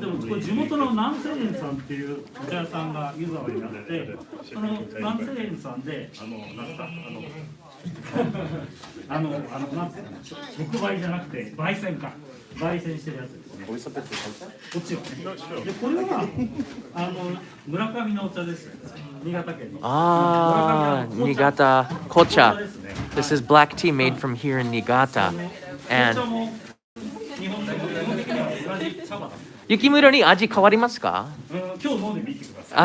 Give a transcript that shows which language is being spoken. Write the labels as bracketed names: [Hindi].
[Japanese] でもこれ地元の南西園さんっていうお茶屋さんが湯沢にあって、その南西園さんでなんすかなんつうかな直売じゃなくて焙煎か焙煎してるやつですね。こっちはね。でこれは村上のお茶です。新潟県の。 [English] Ah, Niigata kocha. This is black tea made from here in Niigata. And [Japanese] 日本的には同じ茶葉だ。 Yukimuroに味変わりますか？今日飲んでみてください。